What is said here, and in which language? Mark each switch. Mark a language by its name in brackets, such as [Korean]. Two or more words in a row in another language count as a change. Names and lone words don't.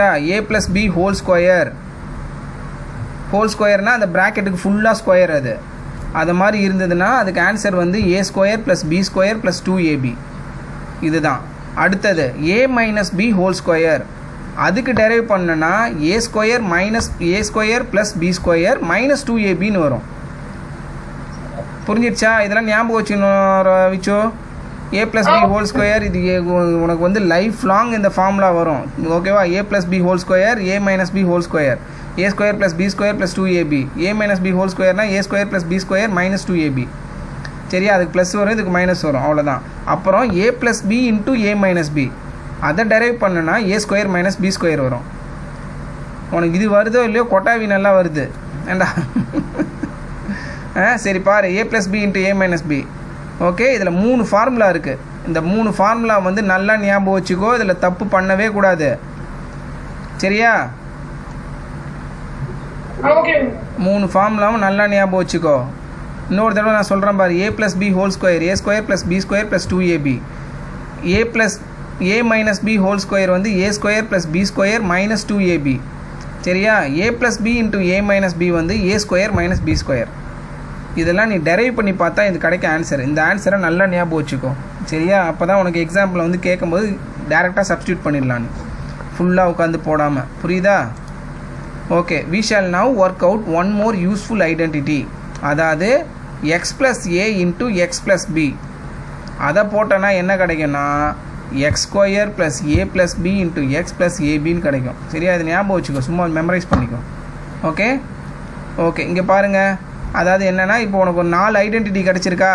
[Tamil] a + b² ஹோல் அந்த ப்ராக்கெட்டுக்கு ஃபுல்லாக ஸ்கொயர் அது மாதிரி இருந்ததுன்னா அதுக்கு ஆன்சர் வந்து a² + b² + 2ab. இதுதான். அடுத்தது a - b² அதுக்கு டெரைவ் பண்ணனா a² - a² + b² - 2abன்னு வரும். புரிஞ்சிடுச்சா? இதெல்லாம் ஞாபகம் வச்சுக்கணும் விச்சோ. a + b² இது உனக்கு வந்து [English] life long [Tamil] இந்த ஃபார்முலா வரும். ஓகேவா? a + b² a - b² a² + b² + 2ab. a - b² a² + b² - 2ab. சரியா? அதுக்கு ப்ளஸ் வரும், இதுக்கு மைனஸ் வரும். அவ்வளோதான். அப்புறம் a + b × a - b அதை டெரைவ் பண்ணுனா a² - b² வரும். உனக்கு இது வருதோ இல்லையோ, கொட்டாவி நல்லா வருது ஏண்டா. சரி பாரு, a + b × a - b. ஓகே. இதில் 3 ஃபார்முலா இருக்குது. இந்த 3 ஃபார்முலா வந்து நல்லா ஞாபகம் வச்சுக்கோ. இதில் தப்பு பண்ணவே கூடாது. சரியா? 3 ஃபார்முலாவும் நல்லா ஞாபகம் வச்சுக்கோ. இன்னொரு தடவை நான் சொல்கிறேன் பாரு. a + b² a² + b² + 2ab. a - b² வந்து a² + b² - 2ab. சரியா? a + b × a - b வந்து a² - b². இதெல்லாம் நீ டெரைவ் பண்ணி பார்த்தா இது கிடைக்க ஆன்சர். இந்த ஆன்சரை நல்லா ஞாபகம் வச்சுக்கோ. சரியா? அப்போ தான் உனக்கு எக்ஸாம்பிள் வந்து கேட்கும்போது டேரெக்டாக சப்ஸ்டியூட் பண்ணிடலாம் நீ, ஃபுல்லாக உட்காந்து போடாமல். புரியுதா? ஓகே. [English] we shall now work out one more useful identity. [Tamil] அதாவது x + a × x + b. அதை போட்டோன்னா என்ன கிடைக்கும்னா x² + a + b × x + abன்னு கிடைக்கும். சரியா? இது ஞாபகம் வச்சுக்கோ, சும்மா மெமரைஸ் பண்ணிக்கோ. ஓகே. ஓகே. இங்கே பாருங்கள். அதாவது என்னென்னா, இப்போ உனக்கு ஒரு 4 ஐடென்டிட்டி கிடச்சிருக்கா?